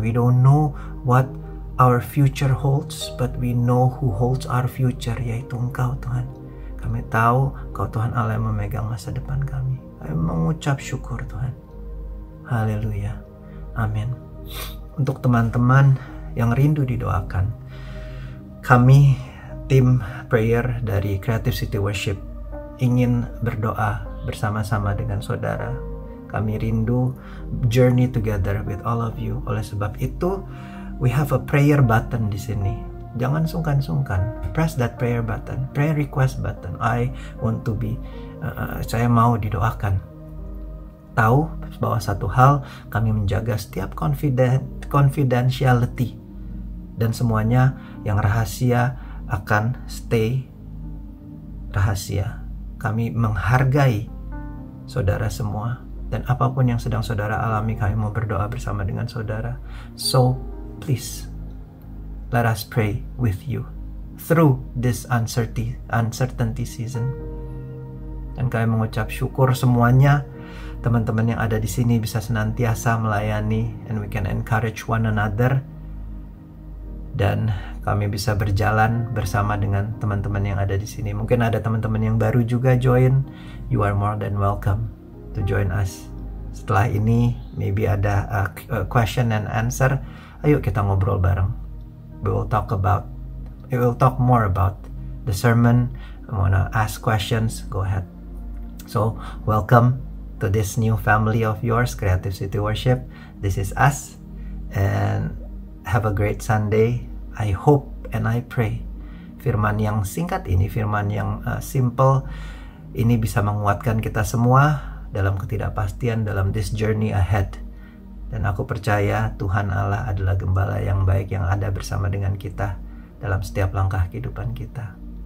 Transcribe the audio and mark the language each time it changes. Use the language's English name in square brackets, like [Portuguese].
[English] We don't know what our future holds, but we know who holds our future, [Indonesian] yaitu Engkau Tuhan. Kami tahu Engkau Tuhan Allah yang memegang masa depan kami. Kami mengucap syukur Tuhan. Haleluya. Amin. Untuk teman-teman yang rindu didoakan, kami tim prayer dari Creative City Worship ingin berdoa bersama-sama dengan saudara. Kami rindu [English] journey together with all of you. [Indonesian] Oleh sebab itu, [English] we have a prayer button [Indonesian] di sini. Jangan sungkan-sungkan. [English] Press that prayer button, prayer request button. I want to be, [Indonesian] saya mau didoakan. Tahu bahwa satu hal, kami menjaga setiap confidentiality. Dan semuanya yang rahasia akan stay rahasia. Kami menghargai saudara semua. Dan apapun yang sedang saudara alami, kami mau berdoa bersama dengan saudara. [English] So, please, let us pray with you through this uncertainty season. [Indonesian] Dan kami mengucap syukur semuanya. Teman-teman yang ada di sini bisa senantiasa melayani. [English] And we can encourage one another. [Indonesian] Dan kami bisa berjalan bersama dengan teman-teman yang ada di sini. Mungkin ada teman-teman yang baru juga join. [English] You are more than welcome to join us. [Indonesian] Setelah ini, [English] maybe ada a question and answer. [Indonesian] Ayo kita ngobrol bareng. [English] We will talk more about the sermon. I wanna ask questions. Go ahead. So, welcome to this new family of yours, Creative City Worship. This is us. And have a great Sunday. I hope and I pray [Indonesian] firman yang singkat ini, firman yang simple ini bisa menguatkan kita semua dalam ketidakpastian dalam [English] this journey ahead. [Indonesian] Dan aku percaya Tuhan Allah adalah gembala yang baik yang ada bersama dengan kita dalam setiap langkah kehidupan kita.